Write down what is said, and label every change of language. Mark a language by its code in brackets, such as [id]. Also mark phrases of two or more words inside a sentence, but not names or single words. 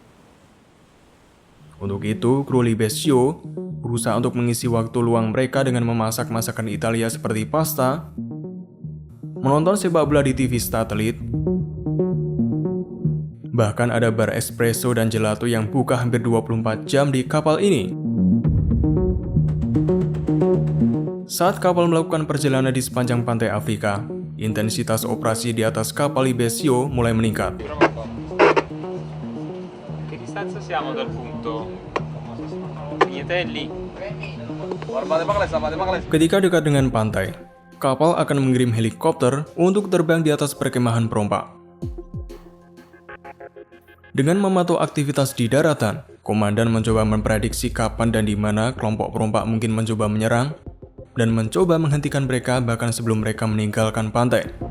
[id] Untuk itu, kru Libesio berusaha untuk mengisi waktu luang mereka dengan memasak masakan Italia seperti pasta, menonton sepak bola di TV satelit, bahkan ada bar espresso dan gelato yang buka hampir 24 jam di kapal ini. Saat kapal melakukan perjalanan di sepanjang pantai Afrika, intensitas operasi di atas kapal Libesio mulai meningkat. [it] Che distanza siamo dal punto? Niente lì. [id] Ketika dekat dengan pantai, kapal akan mengirim helikopter untuk terbang di atas perkemahan perompak. Dengan memantau aktivitas di daratan, komandan mencoba memprediksi kapan dan di mana kelompok perompak mungkin mencoba menyerang, dan mencoba menghentikan mereka bahkan sebelum mereka meninggalkan pantai.